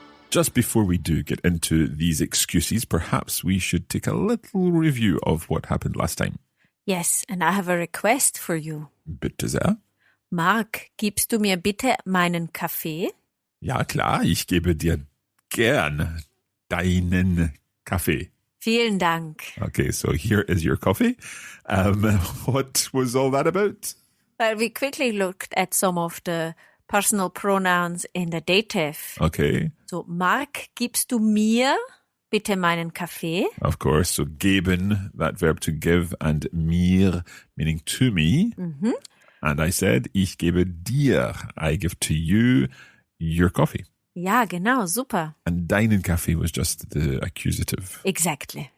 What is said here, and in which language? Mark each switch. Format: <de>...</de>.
<en>Just before we do get into these excuses, perhaps we should take a little review of what happened last time. Yes, and I have a request for you.</en> <de>Bitte sehr. Marc, gibst du mir bitte meinen Kaffee? Ja, klar, ich gebe dir gern deinen Kaffee. Vielen Dank.</de> <en>Okay, so here is your coffee. What was all that about? Well, we quickly looked at some of the personal pronouns in the dative. Okay. So, Marc, gibst du mir bitte meinen Kaffee? Of course, so geben, that verb to give, and mir, meaning to me. Mhm. And I said,</en> <de>ich gebe dir,</de> <en>I give to you your coffee.</en> <de>Ja, genau, super.</de> <en>And</en> <de>deinen Kaffee</de> <en>was just the accusative. Exactly.</en>